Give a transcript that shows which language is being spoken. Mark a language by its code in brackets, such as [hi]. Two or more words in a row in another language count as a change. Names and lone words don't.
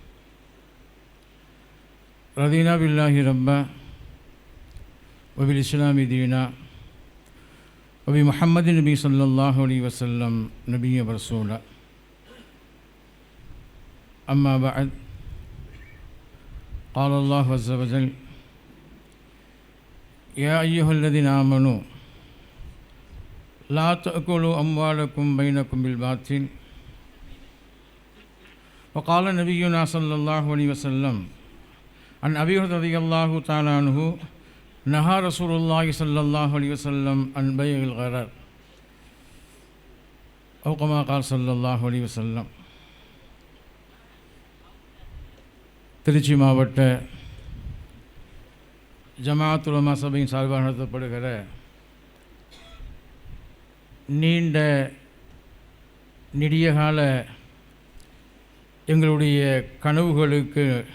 [ar] رضينا بالله ربا و بالإسلام دينا و بمحمد نبي صلى الله عليه وسلم نبيا و رسولا. أما بعد. قال الله عز وجل يا أيها الذين آمنوا لا تأكلوا أموالكم بينكم بالباطل. وقال نبينا صلى الله عليه وسلم عن أبي هريرة رضي الله تعالى عنه نهى رسول الله صلى الله عليه وسلم عن بيع الغرر أو كما قال صلى الله عليه وسلم. [ta] திருச்சி மாவட்ட ஜமாஅத் உலமா சபையின் சார்பாக நடத்தப்படுகிற நீண்ட நெடிய கால எங்களுடைய கனவுகளுக்கு